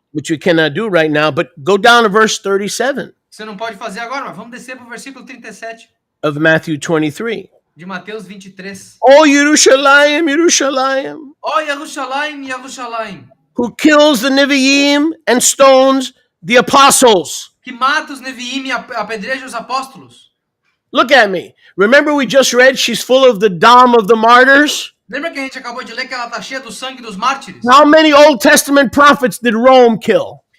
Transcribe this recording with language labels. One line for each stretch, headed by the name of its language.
English: Which you cannot do right now, but go down to verse 37
Portuguese: Você não pode fazer agora, mas vamos descer para o versículo 37
English: of Matthew 23.
Portuguese: de Mateus 23.
English: Oh, Yerushalayim, Yerushalayim,
Portuguese: Ó Yerushalayim, Yerushalayim,
English: who kills the Nevi'im and stones the apostles.
Portuguese: que mata os Neviim e apedreja os apóstolos.
English: Look at me. Remember we just read she's full of the dam of the martyrs?
Portuguese: Lembra que a gente acabou de ler que ela está cheia do sangue dos mártires?
English: How many Old Testament prophets did Rome kill?